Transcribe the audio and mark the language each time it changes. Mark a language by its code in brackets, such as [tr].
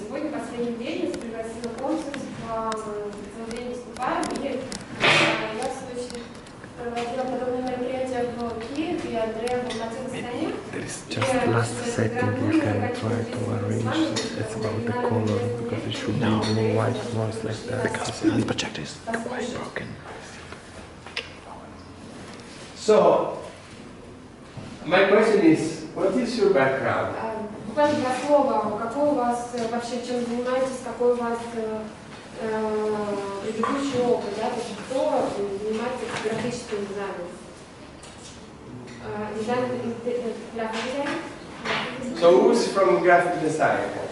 [ru] Вот сегодня последний день нас пригласила консульство, целый день выступаем, и я в свою очередь проводила подобные мероприятия в Киеве, и Андреа был на целой стране. [en] There is just last setting you can try to arrange. It's about the color because it should be blue, white, noise like that. Because the projector is quite broken. So, my question is, what is your background? [ru] Буквально два слова. Какой у вас вообще, чем занимаетесь, какой у вас предыдущий опыт, да? Кто занимается графическим дизайном? Дизайн дизайн? [en] So, who's from graphic design?